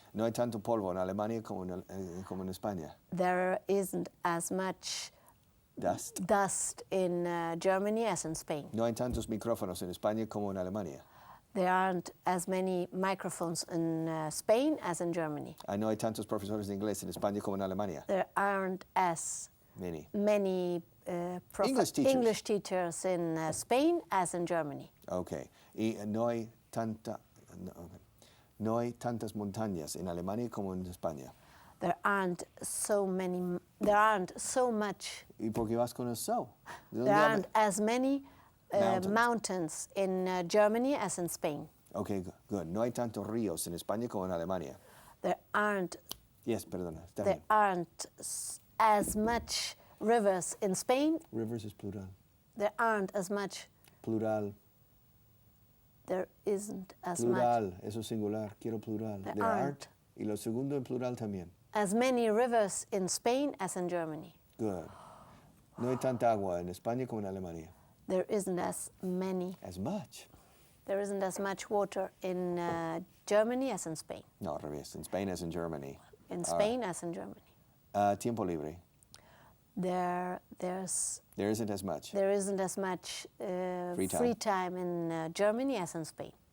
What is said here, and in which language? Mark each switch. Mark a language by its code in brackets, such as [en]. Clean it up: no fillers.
[es] No hay tanto polvo en Alemania como en España. [en] There isn't as much dust in Germany as in Spain. [es] No hay tantos micrófonos en España como en Alemania. [en] There aren't as many microphones in Spain as in Germany. [es] No hay tantos profesores de inglés en España como en Alemania. [en] There aren't as many English teachers in Spain as in Germany. Okay. [es] Y no hay tantas montañas en Alemania como en España. [en] There aren't so much. [es] ¿Y por qué vas con eso? [en] There aren't as many mountains in Germany as in Spain. Okay, good. [es] No hay tantos ríos en España como en Alemania. [en] There aren't. Yes, perdona. There aren't as much rivers in Spain. Rivers is plural. There aren't as much. Plural. There isn't as much. [es] Plural, eso es singular. Quiero plural. [en] There aren't. [es] Y lo segundo en plural también. [en] As many rivers in Spain as in Germany. Good. [es] No hay tanta agua en España como en Alemania. [en] There isn't as many. As much. There isn't as much water in Germany as in Spain. [es] No, al revés. En Spain [en] as in Germany. In Spain as in Germany. [es] Tiempo libre. [en] There isn't as much. There isn't as much free time in Germany as in Spain.